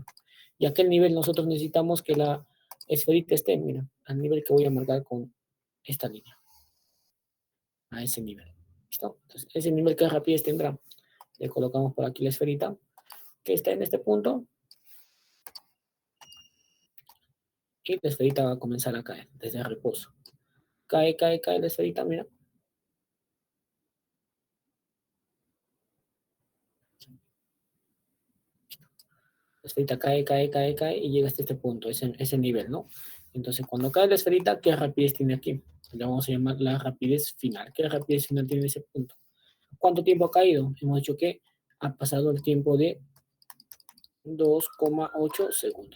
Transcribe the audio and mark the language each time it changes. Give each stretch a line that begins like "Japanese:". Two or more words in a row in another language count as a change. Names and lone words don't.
Spanish: Y a aquel nivel nosotros necesitamos que la esferita esté, mira, al nivel que voy a marcar con esta línea. A ese nivel. ¿Listo? Entonces, ese nivel que rapidez tendrá. Le colocamos por aquí la esferita que está en este punto. Y la esferita va a comenzar a caer desde el reposo. Cae, cae, cae la esferita, mira. La esferita cae, cae, cae, cae y llega hasta este punto, ese nivel, ¿no? Entonces, cuando cae la esferita, ¿qué rapidez tiene aquí? Le vamos a llamar la rapidez final. ¿Qué rapidez final tiene ese punto? ¿Cuánto tiempo ha caído? Hemos dicho que ha pasado el tiempo de 2,8 segundos.